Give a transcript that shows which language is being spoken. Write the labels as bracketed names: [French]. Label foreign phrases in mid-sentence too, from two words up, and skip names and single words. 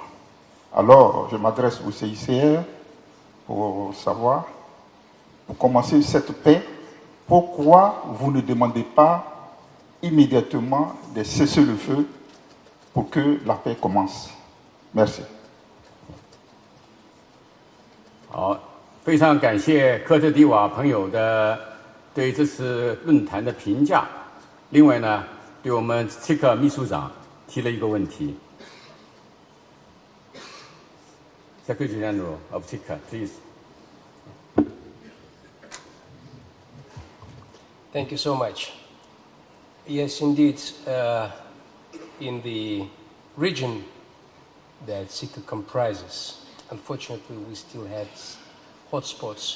[French] Alors, je m'adresse au CICR pour savoir, pour commencer cette paix, pourquoi vous ne demandez pas immédiatement des cessez-le-feu pour que la paix commence. Merci. [Chinese] 好，非常感谢科特迪瓦朋友的对这次论坛的评价。另外呢，对我们契克秘书长提了一个问题。 [English] Secretary General of TICA, please. Thank you so much. Yes, indeed, in the region that SICA comprises, unfortunately, we still have hotspots.